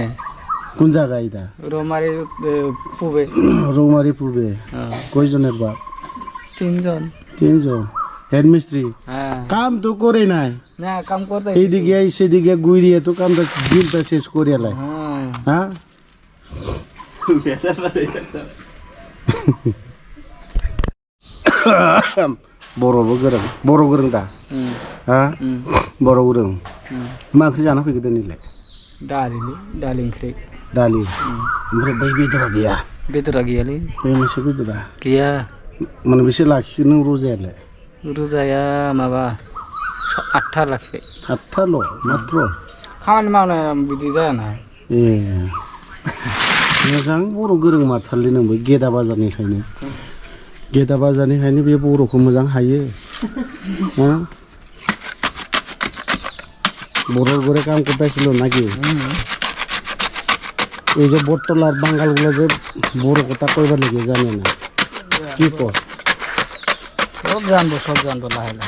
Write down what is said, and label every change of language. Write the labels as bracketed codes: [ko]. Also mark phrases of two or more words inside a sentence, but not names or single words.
[bn] কোন জায়গায় এটা রোমারি পূবে রৌমারি পূবে কয়জনের বাপ 3 জন 3 জন হেড মিস্ত্রি হ্যাঁ কাম তো করে নাই না কাম করতে এইদিকে সেদিকে গুইরিয়ে তো কামটা দিনটা শেষ করে লাই হ্যাঁ [brx] হ্যাঁ बर' गोरों दा हा बर' गोरों मा ओंख्रि जाना फैखो दिनैलाय दालि ओंख्रि दालि ओमफ्राय बै बेदरा गैया बेदरा गैयालै बै मोनसे बेदरा गैया मोनबेसे लाखियो नों रजायालाय रोजाया माबा 8था लाखिबाय 8थाल' मात्र खामानि मावनाय बिदि जायाना ए मोजां बर' गोरों मारथारलै नोंबो गेदा बाजारनिखायनो बे बर'खौ मोजां हायो [bn] বড়োর ঘরে কাম করতেছিল নাকি এই যে বটতলার বাঙ্গালগুলো যে বড় কথা কইবার লাগে জানে না কি কর সব জানবো লাহে লাহে